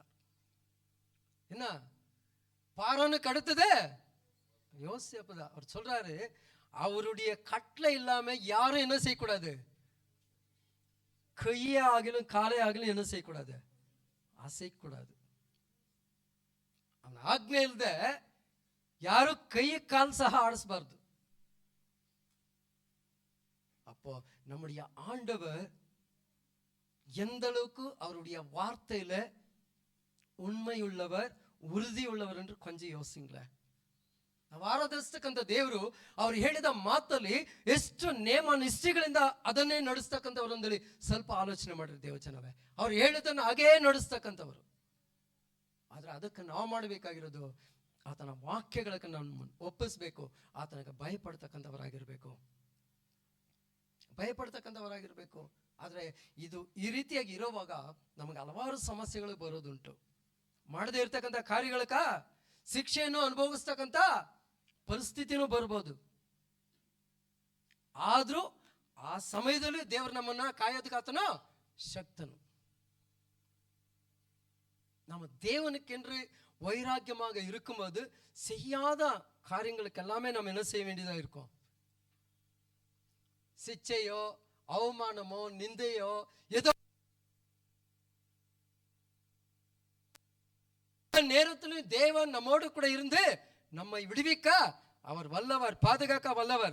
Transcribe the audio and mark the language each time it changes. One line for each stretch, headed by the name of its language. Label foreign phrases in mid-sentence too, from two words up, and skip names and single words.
Tamil: என்ன பார்வோனுக்கு அடுத்தது யோசேப்பு தான். அவர் சொல்றாரு, அவருடைய கட்டளை இல்லாம யாரும் என்ன செய்யக்கூடாது? கையே ஆகிலும் காலே ஆகிலும் என்ன செய்யக்கூடாது? அசைக்கூடாது. அந்த
Kannada: ஆಜ್ಞೆ ಇಲ್ಲದೆ ಯಾರು ಕೈ ಕಾಲು ಸಹ ಆಡಿಸಬಾರ್ದು. அப்போ நம்முடைய ஆண்டவர் எந்த அளவுக்கு அவருடைய வார்த்தையில உண்மை உள்ளவர், உறுதி உள்ளவர் என்று கொஞ்சம் யோசிங்களேன். ನಾವು ಆರಾಧಿಸ್ತಕ್ಕಂಥ ದೇವರು ಅವ್ರು ಹೇಳಿದ ಮಾತಲ್ಲಿ ಎಷ್ಟು ನೇಮ ನಿಷ್ಠೆಗಳಿಂದ ಅದನ್ನೇ ನಡೆಸ್ತಕ್ಕಂಥವ್ರಂದೇಳಿ ಸ್ವಲ್ಪ ಆಲೋಚನೆ ಮಾಡಿರಿ ದೇವಚನವೇ. ಅವ್ರು ಹೇಳಿದನ್ನು ಹಾಗೇ ನಡೆಸ್ತಕ್ಕಂಥವ್ರು. ಆದ್ರೆ ಅದಕ್ಕೆ ನಾವು ಮಾಡಬೇಕಾಗಿರೋದು ಆತನ ವಾಕ್ಯಗಳಿಗೆ ನಾವು ಒಪ್ಪಿಸ್ಬೇಕು. ಆತನಿಗೆ ಭಯಪಡ್ತಕ್ಕಂಥವರಾಗಿರ್ಬೇಕು. ಆದ್ರೆ ಇದು ಈ ರೀತಿಯಾಗಿ ಇರೋವಾಗ ನಮಗೆ ಹಲವಾರು ಸಮಸ್ಯೆಗಳು ಬರೋದುಂಟು. ಮಾಡದೇ ಇರ್ತಕ್ಕಂಥ ಕಾರ್ಯಗಳಕ ಶಿಕ್ಷೆಯನ್ನು ಅನುಭವಿಸ್ತಕ್ಕಂಥ ಪರಿಸ್ಥಿತಿನೂ ಬರ್ಬೋದು. ಆದ್ರೂ ಆ ಸಮಯದಲ್ಲಿ ದೇವರು ನಮ್ಮನ್ನ ಕಾಯೋದಕ್ಕಾತನ ಶಕ್ತನು.
Tamil: நம்ம தேவனுக்கென்று வைராக்கியமாக இருக்கும்போது செய்யாத காரியங்களுக்கு எல்லாமே நம்ம என்ன செய்ய வேண்டியதா இருக்கும். சிச்சையோ அவமானமோ நிந்தையோ ஏதோ நேரத்திலும் தேவன் நம்மோடு கூட இருந்து நம்மை விடுவிக்க அவர் வல்லவர், பாதுகாக்க வல்லவர்.